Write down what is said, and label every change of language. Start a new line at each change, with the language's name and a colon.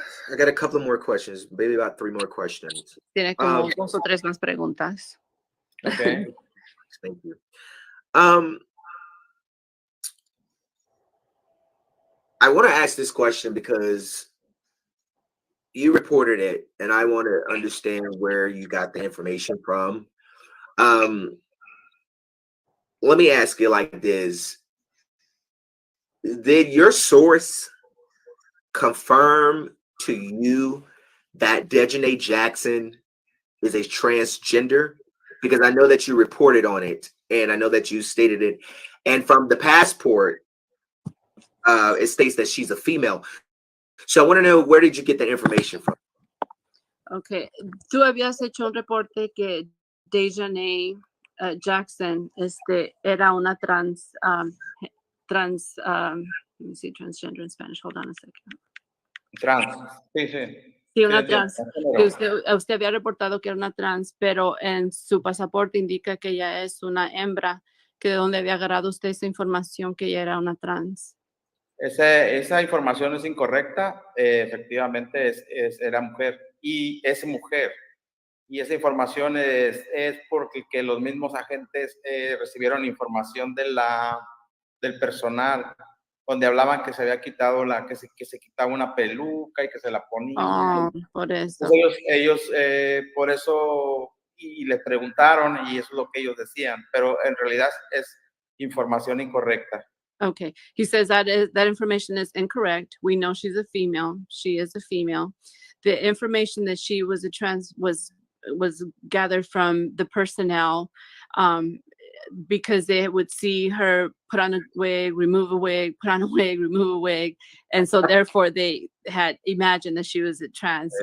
English: I got a couple more questions, maybe about 3 more questions.
Spanish: Tiene como 2 o 3 más preguntas.
English: Okay. Thank you. I want to ask this question because you reported it, and I want to understand where you got the information from. Let me ask you like this. Did your source confirm to you that Daejhanae Jackson is a transgender? Because I know that you reported on it, and I know that you stated it. And from the passport, it states that she's a female. So I want to know, where did you get the information from?
Spanish: Okay, tú habías hecho un reporte que Daejhanae Jackson era una
English: let me see, transgender in Spanish. Hold on a second.
Spanish: Trans. Sí, sí. Sí, una Sí, trans. transgénero. Que usted había reportado que era una trans, pero en su pasaporte indica que ella es una hembra, que de dónde había agarrado usted esa información que ella era una trans. Esa información es incorrecta. Efectivamente, era mujer y es mujer. Y esa información es porque que los mismos agentes recibieron información del personal, donde hablaban que se había quitado que se quitaba una peluca y que se la ponía. Oh, por eso. Entonces ellos por eso, y les preguntaron, y eso es lo que ellos decían, pero en realidad es información incorrecta.
English: Okay, he says that information is incorrect. We know she's a female. She is a female. The information that she was a trans was gathered from the personnel, because they would see her put on a wig, remove a wig, put on a wig, remove a wig, and so therefore they had imagined that she was a trans.